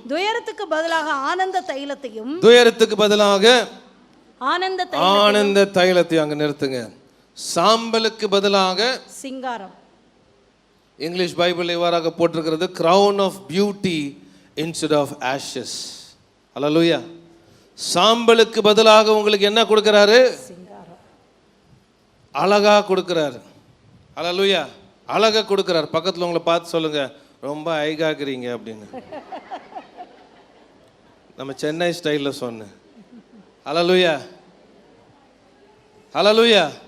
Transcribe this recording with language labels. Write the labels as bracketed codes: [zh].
[ta] துயரத்துக்கு பதிலாக ஆனந்த தைலத்தையும், துயரத்துக்கு பதிலாக ஆனந்த தைலத்தையும். அங்க நிறுத்துங்க. சாம்பலுக்கு பதிலாக சிங்காரம். இங்கிலீஷ் பைபிள் இவ்வாறாக போட்டிருக்கிறது, [en] crown of beauty instead of ashes. [ta] ஹல்லேலூயா. சாம்பலுக்கு பதிலாக உங்களுக்கு என்ன கொடுக்கிறாரு? அழகா கொடுக்கிறாரு. ஹல்லேலூயா. அழகா கொடுக்கிறார். பக்கத்தில் உங்களை பார்த்து சொல்லுங்க, ரொம்ப ஐகாக்குறீங்க அப்படின்னு. நம்ம சென்னை ஸ்டைல்ல சொன்னேன். ஹல்லேலூயா, ஹல்லேலூயா.